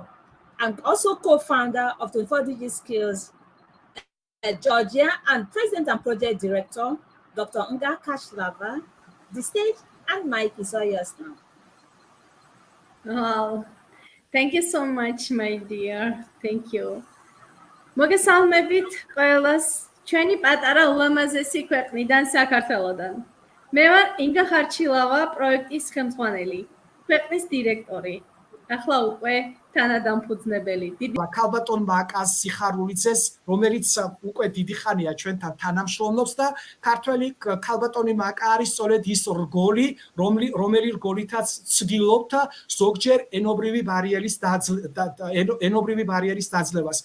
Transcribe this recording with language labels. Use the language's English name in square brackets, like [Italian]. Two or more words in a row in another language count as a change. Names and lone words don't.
[English] and also co-founder of 24 DIGI Skillz Georgia and President and Project Director, Dr. Nga Kashlava. The stage and mic is all yours now. Wow. Thank you so much, my dear. Thank you. [Georgian] მოგესალმებით ყველას, ჩვენი პატარა ულამაზესი ქვეყნიდან, საქართველოდან. მე ვარ ინგა ხარჩილავა, პროექტის ხელმძღვანელი, ქვეყნის დირექტორი. ახლა უკვე თანადამფუძნებელი. ქალბატონ მაკას სიხარულიძეს, რომელიც უკვე დიდი ხანია ჩვენთან თანამშრომლობს და ქართველი ქალბატონი მაკა არის სწორედ ის რგოლი, რომელი რგოლითაც ცდილობთ ზოგჯერ ენობრივი ბარიერის დაძლევას.